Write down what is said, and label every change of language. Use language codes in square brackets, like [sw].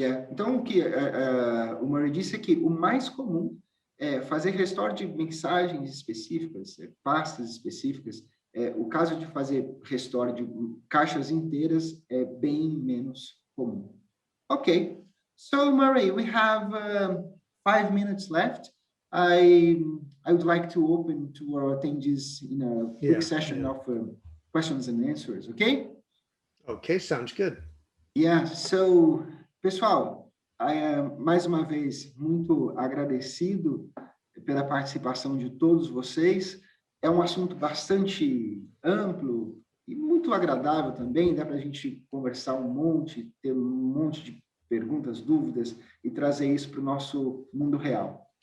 [pt] Então, o que o Murray disse é que o mais comum é fazer restore de mensagens específicas, pastas específicas. O caso de fazer restore de caixas inteiras é bem menos comum. [en] Okay, so Murray, we have 5 minutes left. I would like to open to our attendees in a quick session of questions and answers, okay? Okay, sounds good. Yeah, so, [pt] pessoal, mais uma vez, muito agradecido pela participação de todos vocês. É um assunto bastante amplo e muito agradável também, dá para a gente conversar um monte, ter um monte de perguntas, dúvidas e trazer isso para o nosso mundo real.